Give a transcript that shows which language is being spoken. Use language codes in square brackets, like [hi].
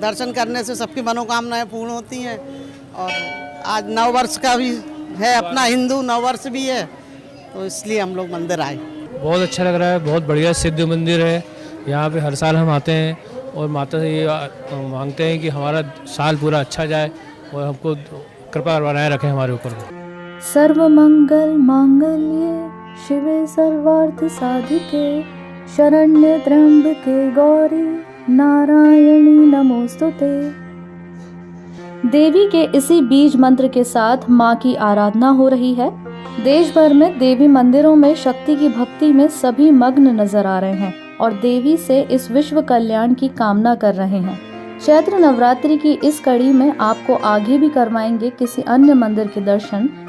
[hi] दर्शन करने से सबकी मनोकामनाएं पूर्ण होती हैं, और आज नव वर्ष का भी है, अपना हिंदू नव वर्ष भी है, तो इसलिए हम लोग मंदिर आए। बहुत अच्छा लग रहा है, बहुत बढ़िया सिद्ध मंदिर है। यहाँ पे हर साल हम आते हैं और माता से ये मांगते हैं कि हमारा साल पूरा अच्छा जाए और हमको कृपा बनाए रखें हमारे ऊपर। [sa] सर्व मंगल मांगल्ये शिवे सर्वार्थ साधिके शरण्ये त्र्यंबके गौरी नारायणी नमोस्तुते। [hi] देवी के इसी बीज मंत्र के साथ मां की आराधना हो रही है। देश भर में देवी मंदिरों में शक्ति की भक्ति में सभी मग्न नजर आ रहे हैं और देवी से इस विश्व कल्याण की कामना कर रहे हैं। चैत्र नवरात्रि की इस कड़ी में आपको आगे भी करवाएंगे किसी अन्य मंदिर के दर्शन।